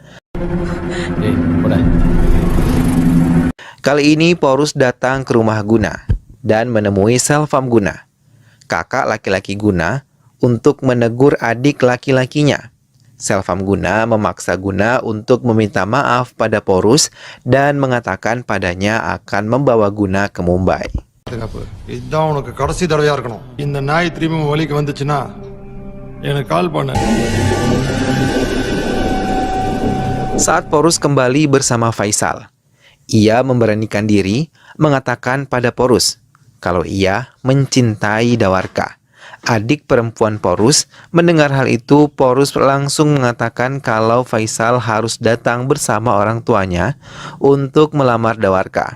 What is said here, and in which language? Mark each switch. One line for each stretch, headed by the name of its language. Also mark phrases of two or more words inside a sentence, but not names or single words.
Indonesian: Kali ini Porus datang ke rumah Guna dan menemui Selvam Guna, kakak laki-laki Guna, untuk menegur adik laki-lakinya. Selvam Guna memaksa Guna untuk meminta maaf pada Porus dan mengatakan padanya akan membawa Guna ke Mumbai.
Tamil: இதான் உனக்கு கடைசி தடவையா இருக்கணும். இந்த நாய் திரும்பி வழிக்கு வந்துச்சுன்னா எனக்கு கால் பண்ணு.
Indonesian: Saat Porus kembali bersama Faisal, ia memberanikan diri mengatakan pada Porus kalau ia mencintai Dwarka. Adik perempuan Porus mendengar hal itu, Porus langsung mengatakan kalau Faisal harus datang bersama orang tuanya untuk melamar Dwarka.